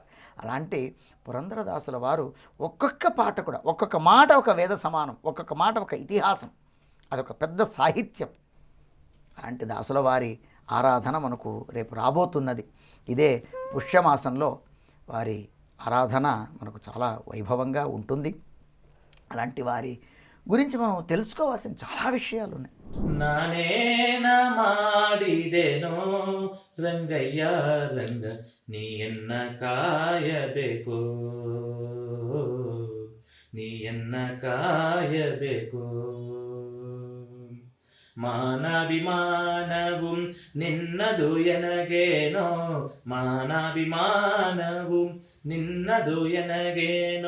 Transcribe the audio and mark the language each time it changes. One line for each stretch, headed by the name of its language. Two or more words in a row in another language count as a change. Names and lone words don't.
Telugu: అలాంటి పురంధరదాసుల వారు ఒక్కొక్క పాట కూడా, ఒక్కొక్క మాట ఒక వేద సమానం, ఒక్కొక్క మాట ఒక ఇతిహాసం, అదొక పెద్ద సాహిత్యం. అలాంటి దాసుల వారి ఆరాధన మనకు రేపు రాబోతున్నది. ఇదే పుష్యమాసంలో వారి ఆరాధన మనకు చాలా వైభవంగా ఉంటుంది. అలాంటి వారి గురించి మనం తెలుసుకోవాల్సిన చాలా విషయాలు ఉన్నాయి.
Kannada: ನಾನೇನ ಮಾಡಿದೆನೋ ರಂಗಯ್ಯ ರಂಗ ನೀಯನ್ನ ಕಾಯಬೇಕು, ನೀಯನ್ನ ಕಾಯಬೇಕು. ಮಾನಾಭಿಮಾನവും ನಿನ್ನದು ಎನಗೇನೋ, ಮಾನಾಭಿಮಾನವು ನಿನ್ನದು ಎನಗೇನೋ.